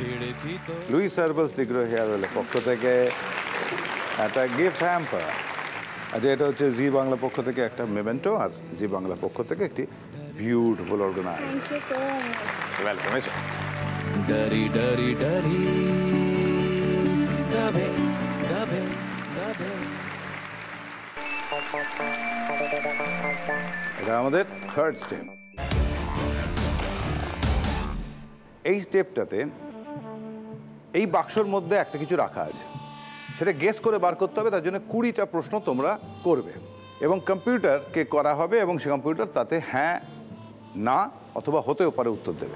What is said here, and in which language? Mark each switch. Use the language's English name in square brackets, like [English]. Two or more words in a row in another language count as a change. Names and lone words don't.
[Bangla] লুইস হার্বালস ডিগ্রো হেয়ার অয়েলের পক্ষ থেকে একটা [English] gift hamper. [Bangla] আচ্ছা, এটা হচ্ছে জি বাংলা পক্ষ থেকে একটা মেমেন্টো, আর জি বাংলা পক্ষ থেকে একটি [English] beautiful organise. Thank you so much. [Bangla] ওয়েলকাম। এসো। [Hindi] डरी डरी डरी दबे दबे दबे। [Bangla] এটা আমাদের [English] third step. [Bangla] এই স্টেপটাতে এই বাক্সর মধ্যে একটা কিছু রাখা আছে, সেটা গেস করে বার করতে হবে। তার জন্য 20টা প্রশ্ন তোমরা করবে এবং কম্পিউটারকে করা হবে, এবং সে কম্পিউটার তাতে হ্যাঁ, না অথবা হতেও পারে উত্তর দেবে।